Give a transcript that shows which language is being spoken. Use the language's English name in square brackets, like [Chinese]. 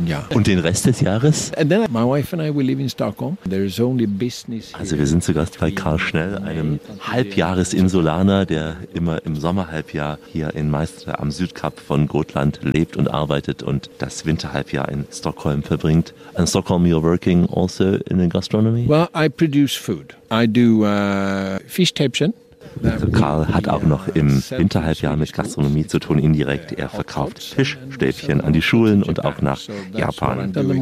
[German] Und den Rest des Jahres? Also wir sind zu Gast bei Karl Schnell, einem Halbjahresinsulaner, der immer im Sommerhalbjahr hier in Meister am Südkap von Gotland lebt und arbeitet und das Winterhalbjahr in Stockholm verbringt. [English] In Stockholm, you're working also in the gastronomy? Well, I produce food. I do fish-tapchen. [German] Also Karl hat auch noch im Winterhalbjahr mit Gastronomie zu tun, indirekt. Er verkauft Fischstäbchen an die Schulen und auch nach Japan.